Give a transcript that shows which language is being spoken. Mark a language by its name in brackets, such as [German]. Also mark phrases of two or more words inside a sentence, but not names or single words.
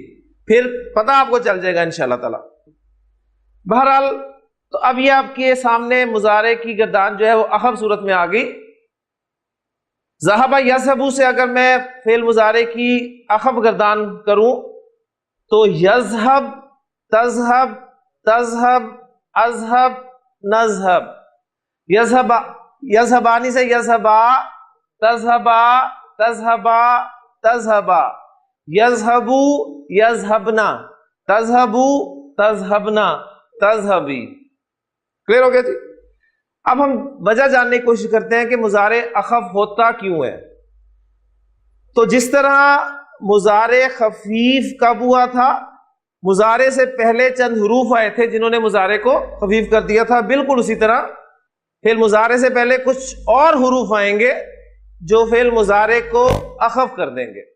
[Urdu] پھر پتہ آپ کو چل جائے گا [Arabic] انشاءاللہ تعالی. [Urdu] بہرحال تو اب یہ آپ کے سامنے مضارع کی گردان جو ہے وہ اخف صورت میں آ گئی. [Arabic] ذہب یذہب [Urdu] سے اگر میں فعل مضارع کی اخف گردان کروں تو [Arabic] یذہب، تذہب، تذہب، اذہب، نذہب. یذہب، یذہبانی سے یذہبا، تذہبا، تذہبا، تذہبا. یذہبو، یذہبنا، تذہبو، تذہبنا، تذہبی. [Urdu] کلیئر ہو گیا جی؟ اب ہم وجہ جاننے کی کوشش کرتے ہیں کہ مضارع اخف ہوتا کیوں ہے. تو جس طرح مضارع خفیف کب ہوا تھا، مضارع سے پہلے چند حروف آئے تھے جنہوں نے مضارع کو خفیف کر دیا تھا، بالکل اسی طرح فعل مضارع سے پہلے کچھ اور حروف آئیں گے جو فعل مضارع کو اخف کر دیں گے.